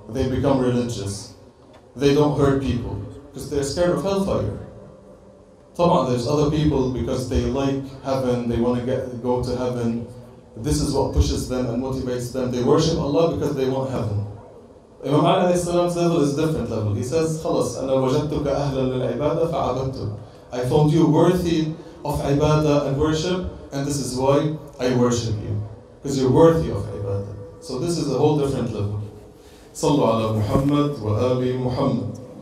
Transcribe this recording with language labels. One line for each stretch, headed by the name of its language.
English: They become religious. They don't hurt people, because they're scared of hellfire. There's other people because they like heaven, they want to go to heaven. This is what pushes them and motivates them. They worship Allah because they want heaven. Imam Ali salam's level is a different level. He says,
Arabic: خلاص أنا وجدتك أهلا للعبادة فعبدتك.
English: I found you worthy of ibadah and worship, and this is why I worship you. Because you're worthy of ibadah. So this is a whole different level.
Arabic: صلوا على محمد وآل محمد.